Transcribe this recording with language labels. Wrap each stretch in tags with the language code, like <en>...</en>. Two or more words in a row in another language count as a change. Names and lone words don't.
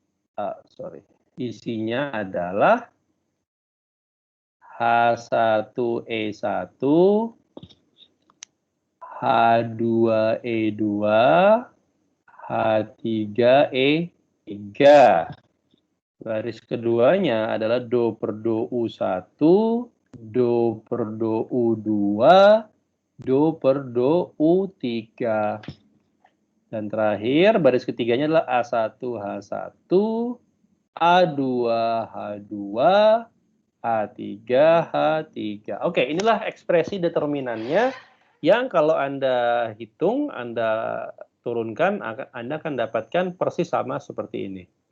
<id>Isinya adalah H1E1, H2E2, H3E3. Baris keduanya adalah do per do U1, do per do U2, do per do U3. Dan terakhir, baris ketiganya adalah A1, H1, A2, H2, A3, H3. Oke, inilah ekspresi determinannya yang kalau Anda hitung, Anda turunkan, Anda akan dapatkan persis sama seperti ini.</id>